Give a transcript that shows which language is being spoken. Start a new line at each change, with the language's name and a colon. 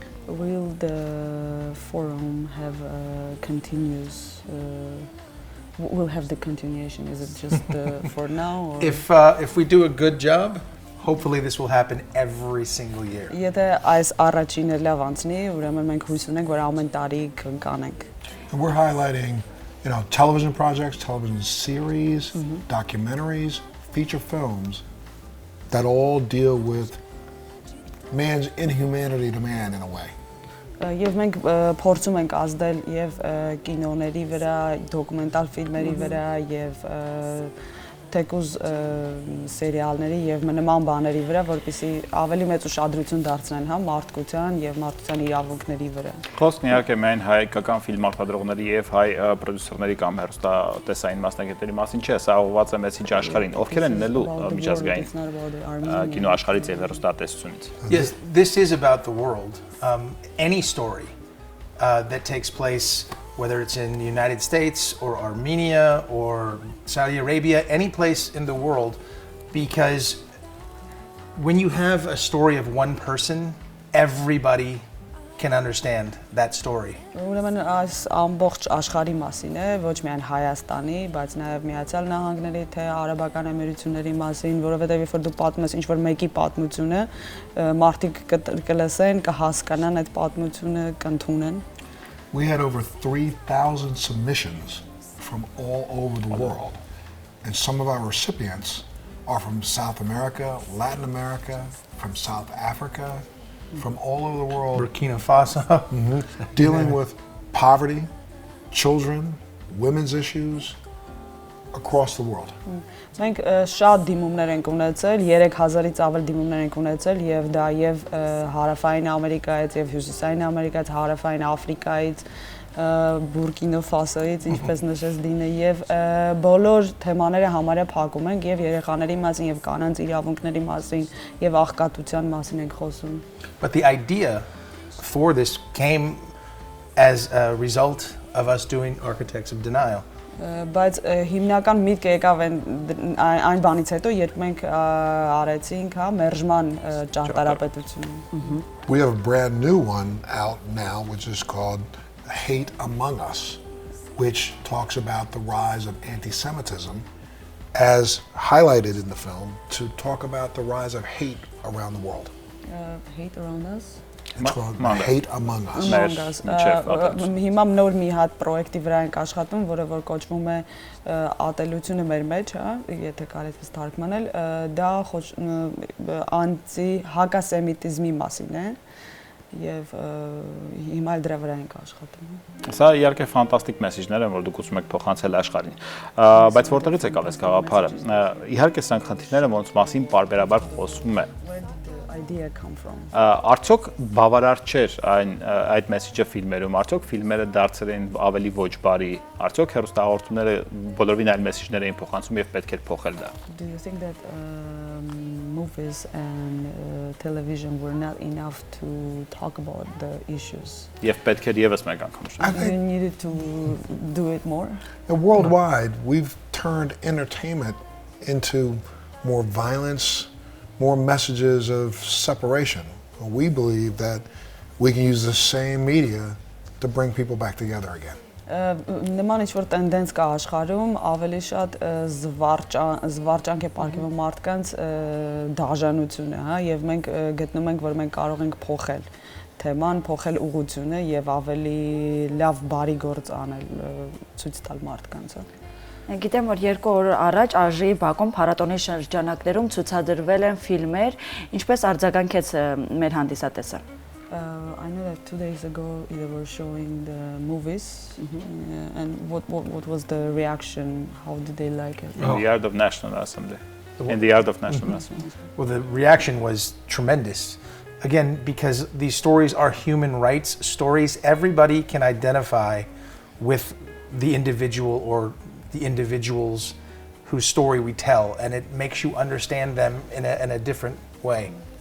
English: Will the forum have continues? Will have the continuation? Is it just for now? Or? If we do a good job, hopefully this will happen every single year.
Armenian: Եթե այս առաջինը լավ անցնի, ուրեմն մենք հույս ունենք, որ ամեն տարի կկանենք։
English: And we're highlighting, television projects, television series, documentaries, feature films that all deal with man's inhumanity to man in a way.
Armenian: Եվ մենք փորձում ենք ազդել եւ կինոների վրա, դոկումենտալ ֆիլմերի վրա եւ թեկուզ սերիալների եւ նման բաների վրա, որպեսզի ավելի մեծ ուշադրություն դարձնեն մարդկության եւ մարդկության իրավունքների վրա։ Խոսքն իհարկե միայն հայկական ֆիլմ արտադրողների եւ հայ պրոդյուսերների կամ հեռուստատեսային մասնագետների մասին չէ, սա ուղղված է մեսիջ աշխարհին, ովքեր են լինելու միջազգային կինոաշխարհից եւ հեռուստատեսությունից։
English: Yes, this is about the world. Any story that takes place, whether it's in the United States or Armenia or Saudi Arabia, any place in the world, because when you have a story of one person, everybody can understand that story.
Armenian: Ուրեմն այս ամբողջ աշխարհի մասին է, ոչ միայն Հայաստանի, բայց նաև Միացյալ Նահանգների, թե Արաբական Էմիրությունների մասին, որովհետև երբ որ դու պատմում ես ինչ-որ մեկի պատմությունը, մարդիկ կլսեն, կհասկանան այդ պատմությունը, կընդունեն։
English: We had over 3,000 submissions from all over the world. And some of our recipients are from South America, Latin America, from South Africa, from all over the world. Burkina Faso. Dealing with poverty, children, women's issues across the world.
Armenian: Մենք շատ դիմումներ ենք ունեցել, 3000-ից ավել դիմումներ ենք ունեցել եւ դա եւ Հարավային Ամերիկայից եւ Հյուսիսային Ամերիկայից, Հարավային Աֆրիկայից, Բուրկինա Ֆասոից, ինչպես նշեց Դինը, եւ բոլոր թեմաները համարյա փակում ենք եւ երեխաների մասին եւ կանանց իրավունքների մասին եւ աղքատության մասին ենք խոսում։
English: But the idea for this came as a result of us doing Architects of Denial.
Armenian: Բայց հիմնական միտքը եկավ այն բանից հետո, երբ մենք արեցինք մերժման ճարտարապետությունը։
English: We have a brand new one out now, which is called Hate Among Us, which talks about the rise of anti-Semitism as highlighted in the film, to talk about the rise of hate around the world. Hate around us. It's called Hate Among Us.
Armenian: Հիմա նոր մի հատ պրոյեկտի վրա ենք աշխատում, որը որ կոչվում է ատելությունը մեր մեջ, հա, եթե կարելի թարգմանել, դա անտի հակասեմիտիզմի մասին է եւ հիմա էլ դրա վրա ենք աշխատում։ Սա իհարկե ֆանտաստիկ մեսեջներ են, որ դուք ուզում եք փոխանցել աշխարհին։ Բայց որտեղից եկավ այս գաղափարը։ Իհարկե սրանք խնդիրներ են, որոնց մասին պարբերաբար խոսվում է։
English: Idea come from.
Armenian: Արդյոք բավարար չէր այդ մեսեջը ֆիլմերում, արդյոք ֆիլմերը դարձել են ավելի ոչ բարի, արդյոք հեռուստահաղորդումները բոլորովին այլ մեսեջներ էին փոխանցում եւ պետք էր փոխել դա։
English: Do you think that movies and television were not enough to talk about the issues?
Armenian: Եվ պետք էր եւս մեկ անգամ նշել։
English: You needed to do it more? Worldwide, we've turned entertainment into more violence, more messages of separation. We believe that we can use the same media to bring people back together again.
Armenian: Նման ինչ-որ տենդենս կա աշխարհում, ավելի շատ զվարճանք է պարգևում մարդկանց դաժանությունը, հա, եւ մենք գտնում ենք, որ մենք կարող ենք փոխել թեման, փոխել ուղղությունը եւ ավելի լավ բարի գործ անել, ցույց տալ մարդկանց, հա։ Գիտեմ, որ 2 օր առաջ Աժի Բաքվում փառատոնի շրջանակներում ցուցադրվել են ֆիլմեր, ինչպես արձագանքեց մեր հանդիսատեսը։
English: I know that 2 days ago they were showing the movies, and what was the reaction? How did they like it? In the Yard of National Assembly. In the Yard of National Assembly. Well, the reaction was tremendous. Again, because these stories are human rights stories, everybody can identify with the individual or the individuals whose story we tell, and it makes you understand them in a different way.